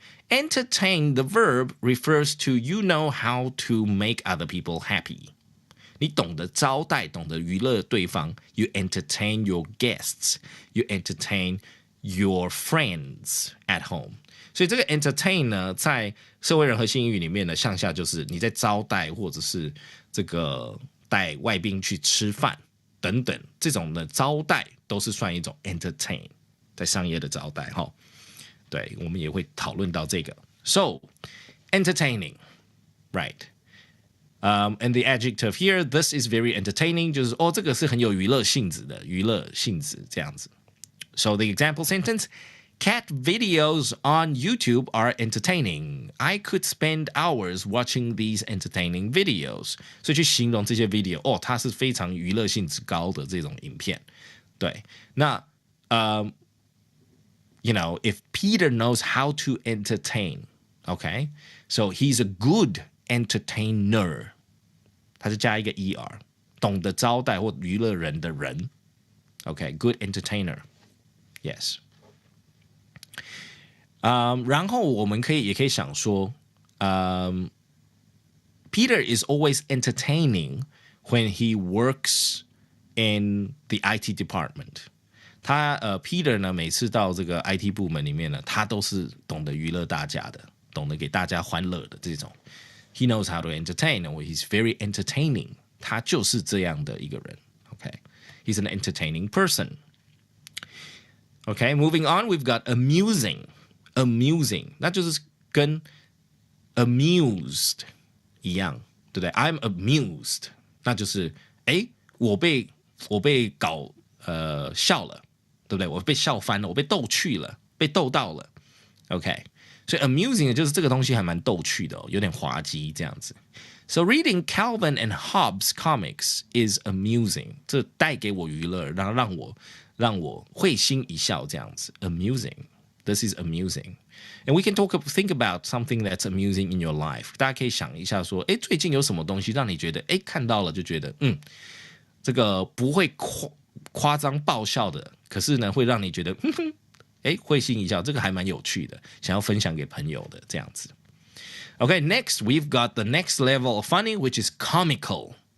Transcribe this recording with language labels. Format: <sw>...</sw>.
<en>Entertain, the verb refers to you know how to make other people happy.</en> <zh>你懂得招待，懂得娱乐对方。</zh> <en>You entertain your guests. You entertain your friends at home.</en> <zh>所以这个 entertain 呢，在社会人和性语里面呢，向下就是你在招待或者是这个带外宾去吃饭等等，这种的招待都是算一种 entertain， 在商业的招待哈。对，我们也会讨论到这个。</zh> <en>So entertaining, right? And the adjective here, this is very entertaining，</en> <zh>就是这个是很有娱乐性质的，娱乐性质这样子。</zh> <en>So the example sentence. Cat videos on YouTube are entertaining. I could spend hours watching these entertaining videos.</en> <zh>所以去形容这些 video，它是非常娱乐性质高的这种影片。对，那</zh> <en>if Peter knows how to entertain, okay, so he's a good entertainer.</en> <zh>他是加一个 er， 懂得招待或娱乐人的人。</zh> <en>Okay, good entertainer. Yes. 然后我们也可以想说，Peter is always entertaining when he works in the IT department.</en> <zh>他Peter 呢，每次到这个 IT 部门里面呢，他都是懂得娱乐大家的，懂得给大家欢乐的这种。</zh> <en>He knows how to entertain, or he's very entertaining.</en> <zh>他就是这样的一个人。</zh> <en>Okay, he's an entertaining person. Okay, moving on, we've got amusing,</en> <zh>那就是跟 amused 一样，对不对 ？</zh> <en>I'm amused，</en> <zh>那就是我被搞笑了，对不对？我被笑翻了，我被逗趣了，被逗到了。 OK， 所以 amusing 就是这个东西还蛮逗趣的有点滑稽这样子。</zh> <en>So reading Calvin and Hobbes comics is amusing，</en> <zh>这带给我娱乐，然后让我会心一笑这样子。</zh> <en>Amusing。This is amusing. And we can think about something that's amusing in your life.</en> <zh>大家可以想一下说，最近有什么东西让你觉得，看到了就觉得，这个不会夸张爆笑的，可是呢，会让你觉得，会心一笑，这个还蛮有趣的，想要分享给朋友的这样子。</zh> <en>Okay, next we've got the next level of funny, which is comical.</en>